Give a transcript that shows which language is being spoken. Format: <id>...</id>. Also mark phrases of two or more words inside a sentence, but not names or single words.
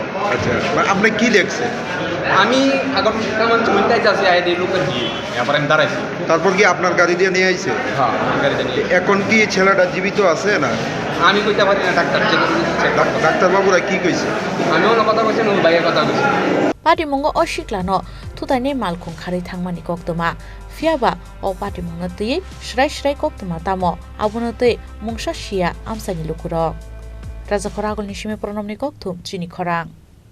<bn>আচ্ছা, আপনি কি দেখছেন? আমি আগর কেমন চুমিটাই যাচ্ছি, আইডি লোকের দিয়ে এরপর আমি দাঁড়াইছি। তারপর কি আপনার গাড়ি দিয়ে নিয়ে আইছে? হ্যাঁ, আমার গাড়িতে নিয়ে। এখন কি ছেলেটা জীবিত আছে না? আমি কইতে পারি না, ডাক্তার ডাক্তারবাবুরা কি কইছে? আমি অন্য কথা কইছি না, ওই ভাইয়ের কথা কইছি।</bn> <trp>पाटिमुंगो असिख्लानो थुतायनै मालखुं खारै थांमानि कक्तमा फियाबा अ पाटिमुंनो तयै श्राय श्राय कक्तमा तामो आबुनो तै मुंसा शिया आमसानि लुकुर राजाखर आगोलनि सिमे प्रनमनि कक्तुम चिनि खरां।</trp>